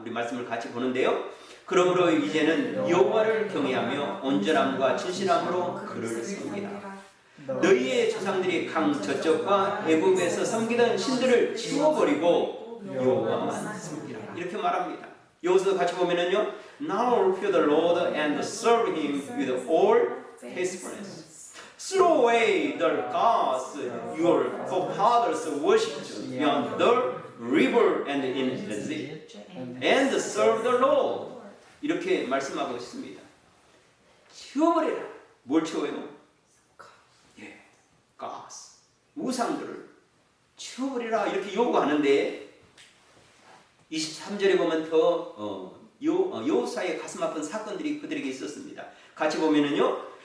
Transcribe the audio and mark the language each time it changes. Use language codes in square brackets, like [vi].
[ko] 우리 말씀을 같이 보는데요. 그러므로 이제는 여호와를 경외하며 온전함과 진실함으로 그를 섬기라. 너희의 조상들이 강 저쪽과 애굽에서 섬기던 신들을 치워버리고 여호와만 섬기라. 이렇게 말합니다. 여기서 같이 보면은요. [en] Now fear the Lord and serve Him with all faithfulness. Throw away the gods your forefathers worshipped beyond the river and in the sea, and serve the Lord. [ko] 이렇게 말씀하고 있습니다. 치워버려라. 뭘 치워요? [en] gods. [ko] 우상들을 치워버리라 이렇게 요구하는데 23절에 보면 더 여호수아의 가슴 아픈 사건들이 그들에게 있었습니다. 같이 보면은요.